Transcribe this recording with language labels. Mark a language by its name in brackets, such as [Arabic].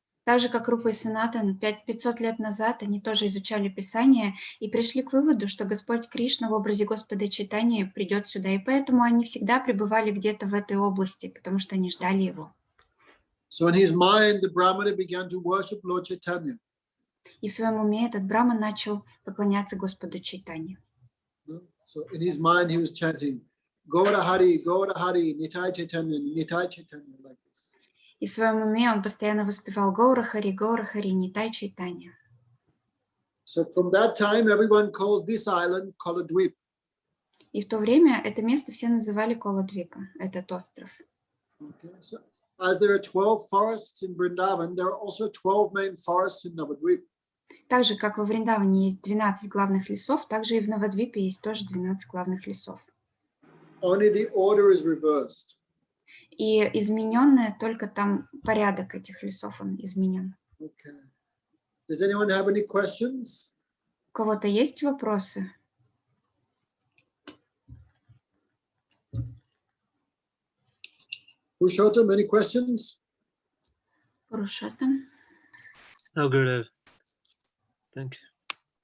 [Russian] Так же, как Рупа и Санатан, 500 лет назад они тоже изучали Писание и пришли к выводу, что Господь Кришна в образе Господа Чайтаньи придет сюда. И поэтому они всегда пребывали где-то в этой области, потому что они ждали его. [English] So in his mind, the Brahmana began to worship Lord Chaitanya. [Russian] И в своем уме этот Брахман начал поклоняться Господу Чайтанье. [English] So in his mind, he was chanting, Gaura Hari, Nitai Chaitanya, like this. [Russian] И в своем уме он постоянно воспевал Гаура Хари, Нитай Чайтанье. [English] So from that time, everyone calls this island Kala-yuge. [Russian] И в то время это место все называли Кала-юге, этот остров. [English] Okay, so as there are 12 forests in Vrindavan, there are also 12 main forests in Nabadvip. [Russian] Так же, как во Вриндаване есть 12 главных лесов, также и в Набадвипе есть тоже 12 главных лесов. [English] only the order is reversed. [Russian] И измененное только там порядок этих лесов, он изменен. [English] Okay. Does anyone have any questions? [Russian] У кого-то есть вопросы? [English] Purushottam, any questions? [Russian] Курукшетра? [English] Oh, Gurudev. Thank you.